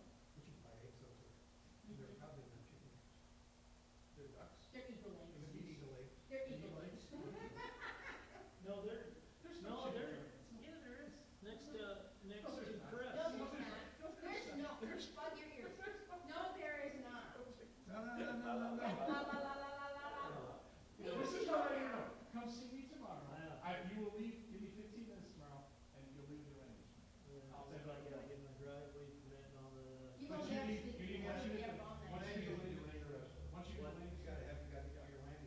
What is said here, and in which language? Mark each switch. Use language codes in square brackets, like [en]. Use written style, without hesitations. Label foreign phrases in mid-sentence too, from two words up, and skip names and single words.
[en] but you can buy eggs up there. They're probably not chicken eggs. They're ducks? They're eagle And eggs. if you eat a leg, They're eagle eggs. No, there, There's no, chickens there, on this. yeah, there is, next to there's Chris. No, there's not. There's no, plug your ears. No, there is not. no, no, no, no, no, no. La, la, la, la, la, la, la. This is what I know. Come see me tomorrow. Yeah. You will leave, give me 15 minutes tomorrow, and you'll leave the range. I'll See send if I it can out. get my driveway permit and all the, You But won't you have need, to, you need, you once won't you be get, up all night. once you get the land rest, once you get the land, You gotta get your land use.